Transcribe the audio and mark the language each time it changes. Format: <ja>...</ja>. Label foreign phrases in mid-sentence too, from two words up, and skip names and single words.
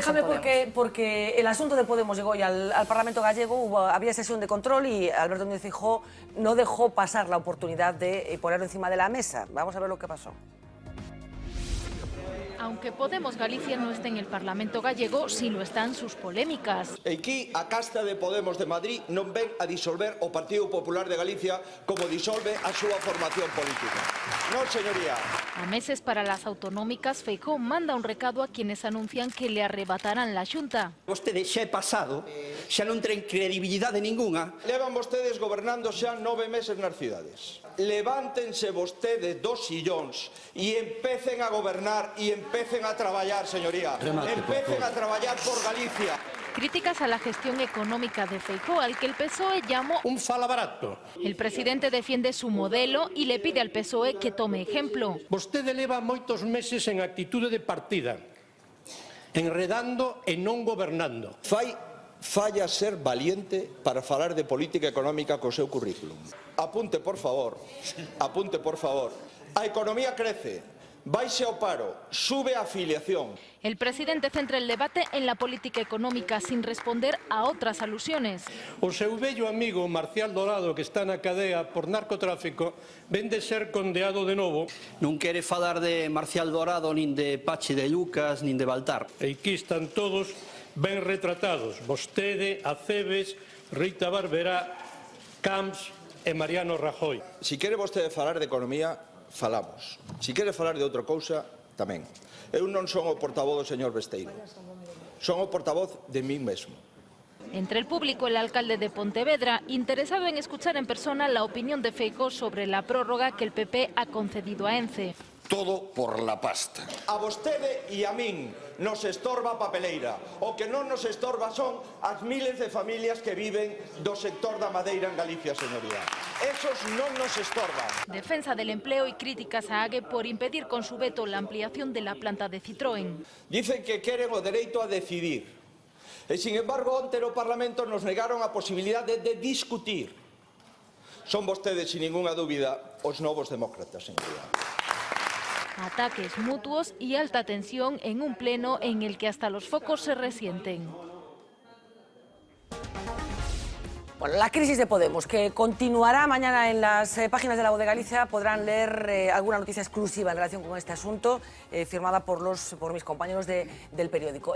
<es>Déjame porque el asunto de Podemos llegó ya al Parlamento gallego, había sesión de control y Alberto Núñez Feijóo no dejó pasar la oportunidad de ponerlo encima de la mesa. Vamos a ver lo que pasó. Aunque Podemos Galicia no esté en el Parlamento gallego, sí lo están sus polémicas.</es> <gl>Aquí a casta de Podemos de Madrid non ven a disolver o Partido Popular de Galicia como disolve a súa formación política. No, señoría.</gl> <es>A meses para las autonómicas, Feijóo manda un recado a quienes anuncian que le arrebatarán la Xunta.</es> <gl>Vostede xa é pasado, xa non ten credibilidade ninguna. Levan vostedes gobernando xa 9 meses nas cidades. Levántense vostedes dos sillóns e empecen a gobernar e empecen a traballar, señoría. Empecen a traballar por Galicia.</gl> <es>Críticas a la gestión económica de Feijóo, al que el PSOE llamó</es> <gl>un fala barato.</gl> <es>El presidente defiende su modelo y le pide al PSOE que tome ejemplo.</es> <gl>Vostede leva moitos meses en actitude de partida, enredando e non gobernando. Falla ser valiente para falar de política económica co seu currículum. Apunte, por favor. Apunte, por favor. A economía crece, baixe o paro, sube a afiliación.</gl> <es>El presidente centra el debate en la política económica sin responder a otras alusiones.</es> <gl>O seu vello amigo Marcial Dorado, que está na cadea por narcotráfico, ven de ser condeado de novo. Non quere falar de Marcial Dorado, nin de Pachi de Lucas, nin de Baltar. E aquí están todos ben retratados. Vostede, Aceves, Rita Barberá, Camps e Mariano Rajoy. Si quere vostede falar de economía, falamos. Si quere falar de outra cousa, tamén. Eu non son o portavoz do señor Besteiro. Son o portavoz de mí mesmo.</gl> <es>Entre el público, el alcalde de Pontevedra, interesado en escuchar en persona la opinión de Feijóo sobre la prórroga que el PP ha concedido a ENCE. Todo por la pasta.</es> <gl>A vostede e a min nos estorba a papeleira. O que non nos estorba son as miles de familias que viven do sector da madeira en Galicia, señoría. Esos non nos estorban.</gl> <es>Defensa del empleo y críticas a AGE por impedir con su veto la ampliación de la planta de Citroën.</es> <gl>Dicen que queren o dereito a decidir. E,</gl> <es>sin embargo,</es> <gl>onte no Parlamento nos negaron a posibilidade de discutir. Son vostedes,</gl> <es>sin ninguna</es> <gl>dúbida, os novos demócratas, señoría.</gl> <es>Ataques mutuos y alta tensión en un pleno en el que hasta los focos se resienten. Bueno, la crisis de Podemos, que continuará mañana en las páginas de La Voz de Galicia. Podrán leer alguna noticia exclusiva en relación con este asunto, firmada por mis compañeros del periódico.</es>